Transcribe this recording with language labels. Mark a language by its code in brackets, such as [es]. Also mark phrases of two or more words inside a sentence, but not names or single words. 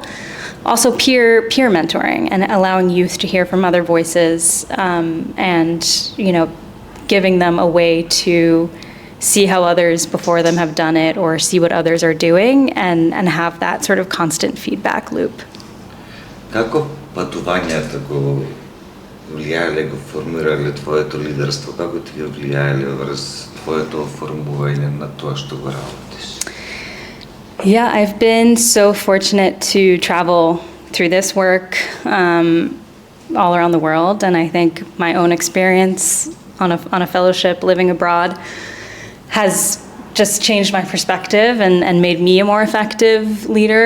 [en] Also peer mentoring and allowing youth to hear from other voices, and giving them a way to see how others before them have done it or see what others are doing, and have that sort of constant feedback loop. [mk] Како патувањата го влијаеле, го формирале твоето лидерство? Како ти го влијаеле врз твоето оформување на тоа што го работиш? [en] Yeah, I've been so fortunate to travel through this work all around the world, and I think my own experience on a fellowship living abroad has just changed my perspective and made me a more effective leader.